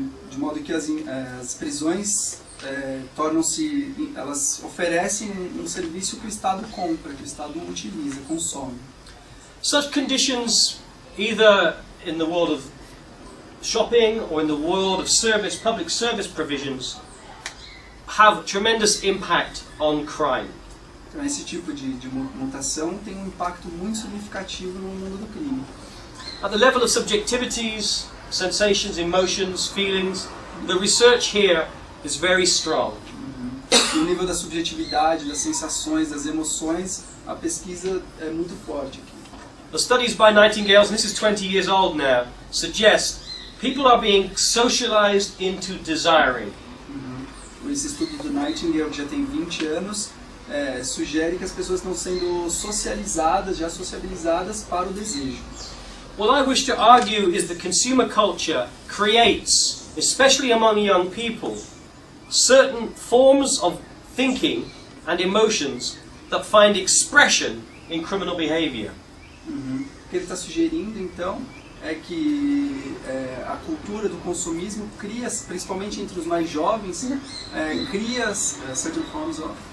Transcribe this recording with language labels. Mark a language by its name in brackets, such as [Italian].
[Portuguese] De modo que as prisões tornam-se, elas oferecem um serviço que o Estado compra, que o Estado utiliza, consome. [English] Such conditions, either in the world of shopping or in the world of public service provisions, have tremendous impact on crime. [Portuguese] Então esse tipo de mutação tem um impacto muito significativo no mundo do crime. [English] At the level of subjectivities, sensations, emotions, feelings, the research here is very strong. [Portuguese] No nível da subjetividade, das sensações, das emoções, a pesquisa é muito forte aqui. [English] The studies by Nightingale, and this is 20 years old now, suggest people are being socialized into desiring. [Portuguese] Esse estudo do Nightingale, que já tem 20 anos, sugere que as pessoas estão sendo socializadas, já sociabilizadas para o desejo. [English] What I wish to argue is that consumer culture creates, especially among young people, certain forms of thinking and emotions that find expression in criminal behavior. [Portuguese] O que ele está sugerindo, então, é que a cultura do consumismo cria, principalmente entre os mais jovens, cria [English] certain forms of